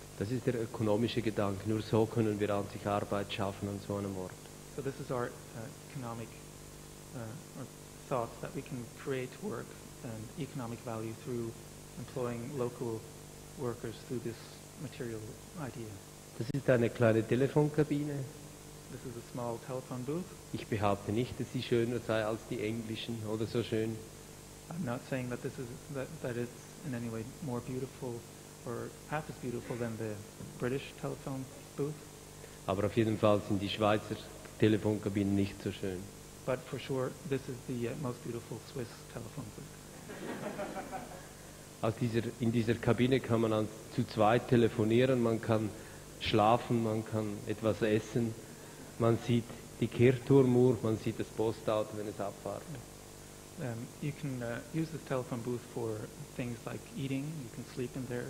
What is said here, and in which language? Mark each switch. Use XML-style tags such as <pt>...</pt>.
<de>Das ist der ökonomische Gedanke. Nur so können wir an sich Arbeit schaffen an so einem Ort.</de> <en>So this is our economic or thoughts that we can create work and economic value through employing local workers through this material idea.</en> <de>Das ist eine kleine Telefonkabine.</de> <en>This is a small telephone booth.</en> <de>Ich behaupte nicht, dass sie schöner sei als die englischen oder so schön.</de> <en>I'm not saying that that it's in any way more beautiful or half as beautiful than the British telephone booth.</en> <de>Aber auf jeden Fall sind die Schweizer Telefonkabinen nicht so schön.</de> <en>But for sure, this is the most beautiful Swiss telephone booth.</en> <de>In dieser Kabine kann man zu zweit telefonieren, man kann schlafen, man kann etwas essen, man sieht die Kirchturmuhr, man sieht das Postauto, wenn es abfährt.</de> <en>You can use this telephone booth for things like eating. You can sleep in there.</en>